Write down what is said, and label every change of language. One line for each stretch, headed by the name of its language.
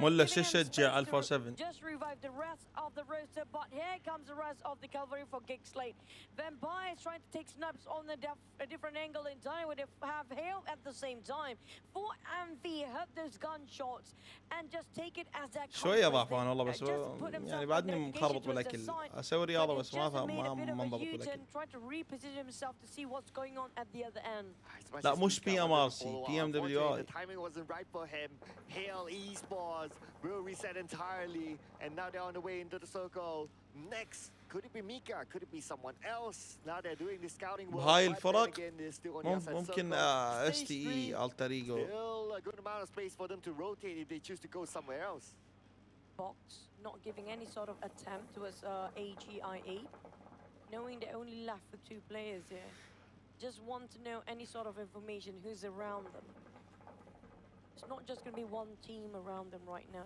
Arabic: ملا شو شجع الفا 7
English: just revive the rest of the roster, but here comes the rest of the cavalry for GEEK SLATE. Vampire is trying to take snipes on a different angle in time where they have hail at the same time. 4MV heard those gunshots and just take it as that.
Arabic: شويه ضعفان والله بس يعني بعدني مخربط بالاكل اسوي رياضه بس ما انضبط بالاكل.
English: Trying to reposition himself to see what's going on at the other end.
Arabic: لا مش PMRC PMWI.
English: The timing wasn't right for him. Hail Esports will reset entirely, and now they're on the way into the circle. Next, could it be Mika? Could it be someone else? Now they're doing the scouting work.
Arabic: بهاي الفرق ممكن STE alter ego.
English: Still a good amount of space for them to rotate if they choose to go somewhere else. Box not giving any sort of attempt towards AGI8, knowing they're only left with 2 players here. Just want to know any sort of information who's around them. It's not just going to be one team around them right now.